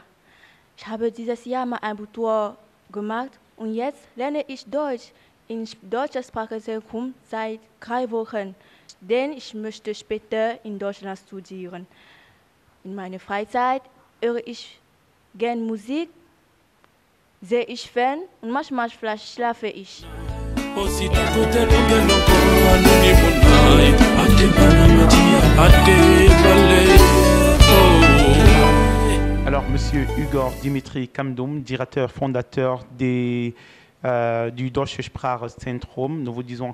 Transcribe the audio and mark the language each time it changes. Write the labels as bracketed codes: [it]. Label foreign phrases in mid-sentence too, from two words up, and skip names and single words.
[de] Ich habe dieses Jahr mein Abitur gemacht und jetzt lerne ich Deutsch im Deutschen Sprachzentrum seit 3 Wochen, denn ich möchte später in Deutschland studieren. In meiner Freizeit höre ich gerne Musik, sehe ich Fern und manchmal vielleicht schlafe ich. [fr] Alors, Monsieur Igor Dimitri Kamdoum, directeur fondateur du Deutsche Sprachzentrum, nous vous disons